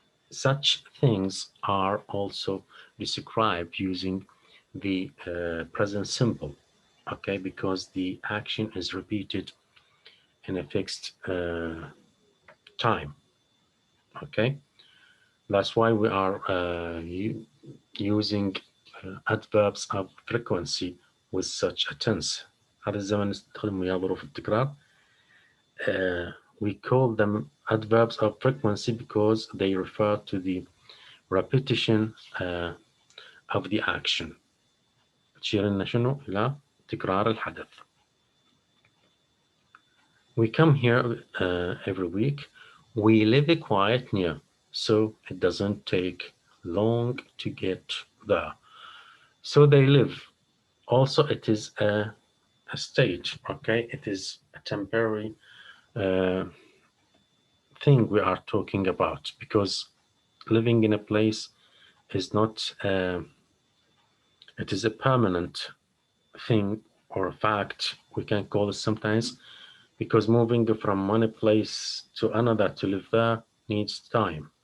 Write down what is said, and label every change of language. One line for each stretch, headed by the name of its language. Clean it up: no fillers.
English: Such things are also described using the present simple, okay, because the action is repeated in a fixed time, okay. That's why we are using adverbs of frequency with such a tense.
Arabic: هذا الزمن نستخدم وياه ظروف التكرار.
English: We call them adverbs of frequency because they refer to the repetition of the action.
Arabic: تشير لنا شنو؟ إلى تكرار الحدث.
English: We come here every week. We live quite near, so it doesn't take long to get there. So they live. Also, it is a state, okay? It is a temporary uh, thing we are talking about because living in a place is not, it is a permanent thing or a fact, we can call it sometimes, because moving from one place to another to live there needs time.